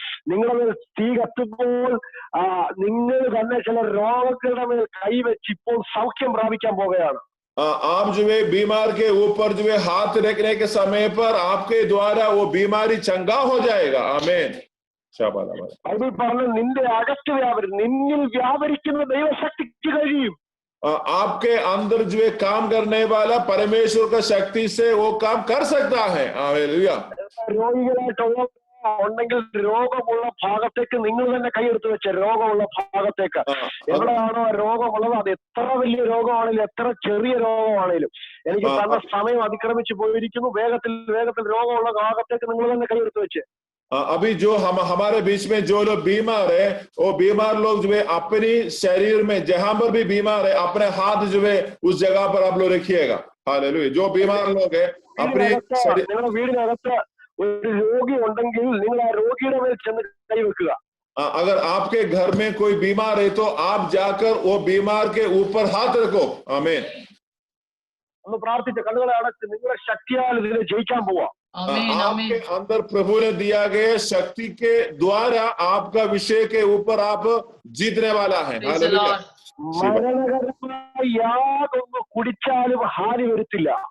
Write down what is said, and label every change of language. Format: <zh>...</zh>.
<ml>നിങ്ങളുടെ തീ കത്തുമ്പോൾ നിങ്ങൾ തന്നെ ചില രോഗങ്ങളുടെ മേൽ കൈവച്ച് ഇപ്പോൾ സൗഖ്യം പ്രാപിക്കാൻ പോകുകയാണ്.</ml> <hi>आप जो है बीमार के ऊपर जो है हाथ रखने के समय पर आपके द्वारा वो बीमारी चंगा हो जाएगा. आमीन.</hi> <ml>ബൈബിൾ പറഞ്ഞ നിന്റെ അകത്ത് നിന്നിൽ വ്യാപരിക്കുന്ന ദൈവശക്തിക്ക് കഴിയും.</ml> <hi>आपके अंदर जो है काम करने वाला परमेश्वर का शक्ति से वो काम कर सकता है. हालेलुया.</hi> <ml>രോഗികളായിട്ടുള്ള ഉണ്ടെങ്കിൽ രോഗമുള്ള ഭാഗത്തേക്ക് നിങ്ങൾ തന്നെ കൈയെടുത്ത് വെച്ച രോഗമുള്ള ഭാഗത്തേക്ക് എവിടെയാണോ രോഗമുള്ളത്, അത് എത്ര വലിയ രോഗമാണെങ്കിലും എത്ര ചെറിയ രോഗമാണെങ്കിലും എനിക്ക് തന്ന സമയം അതിക്രമിച്ചു പോയിരിക്കുന്നു, വേഗത്തിൽ രോഗമുള്ള ഭാഗത്തേക്ക് നിങ്ങൾ തന്നെ കൈയെടുത്ത് വെച്ച്.</ml> <hi>अभी जो हमारे बीच में जो लोग बीमार है वो बीमार लोग जो है अपनी शरीर में जहां पर भी बीमार है अपने हाथ जो है उस जगह पर आप लोग रखिएगा. हालेलुया. जो बीमार लोग है अपनी</hi> <ml>നിങ്ങളുടെ വീടിനകത്ത് ഒരു രോഗി ഉണ്ടെങ്കിൽ നിങ്ങൾ ആ രോഗിയുടെ മേൽ ചെന്ന് കൈവെക്കുക.</ml> <hi>अगर आपके घर में कोई बीमार है तो आप जाकर वो बीमार के ऊपर हाथ रखो. आमीन.</hi> <ml>ഒന്ന് പ്രാർത്ഥിച്ച കണ്ണുകളെ അടച്ച് നിങ്ങളുടെ ശക്തിയാൽ ഇതിനെ ജയിക്കാൻ പോവാ.</ml> <hi>आपके अंदर प्रभु ने दिया गया शक्ति के द्वारा आपका विषय के ऊपर आप जीतने वाला है.</hi> <ml>മരണകരമായി യാതൊന്ന് കുടിച്ചാലും ഹാനി വരുത്തില്ല.</ml>